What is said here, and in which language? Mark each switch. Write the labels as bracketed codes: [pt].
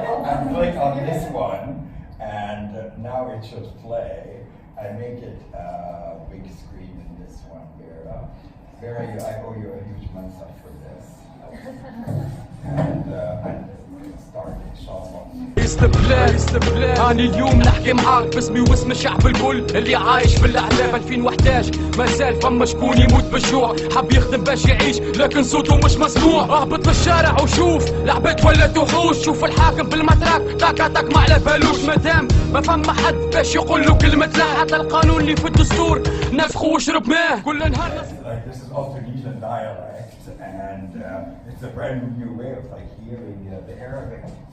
[en] And click on this one, and now it should play. I make it big screen in this one, Vera. Vera, I owe you a huge month up for this. and we'll start inshallah. [ar] استبلاد أنا اليوم نحكي معاك باسمي واسم الشعب الكل اللي عايش في الأحلام 2011 ما زال فما شكون يموت بالجوع حب يخدم باش يعيش لكن صوته مش مسموع اهبط في الشارع وشوف لعبت ولا تحوش شوف الحاكم بالمتراك تاكا تاك ما على بالوش مادام ما فما حد باش يقول له كلمة لا حتى القانون اللي في الدستور نسخه واشرب ماه كل نهار [en] This is all Tunisian dialect and it's a brand new way of like hearing the Arabic.